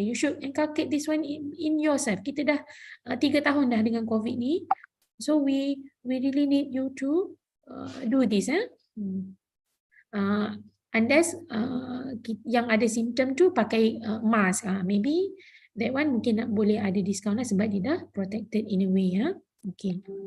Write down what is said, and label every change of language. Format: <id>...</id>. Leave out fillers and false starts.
<en>You should inculcate this one in yourself.</en> <ms>Kita dah 3 tahun dah dengan COVID ni.</ms> <en>So we really need you to do this.</en> <ms>Unless yang ada simptom tu pakai mask.</ms> <en>Maybe that one</en> <ms>mungkin boleh ada</ms> <en>discount</en> <ms>lah sebab dia dah</ms> <en>protected in a way. Okay.</en>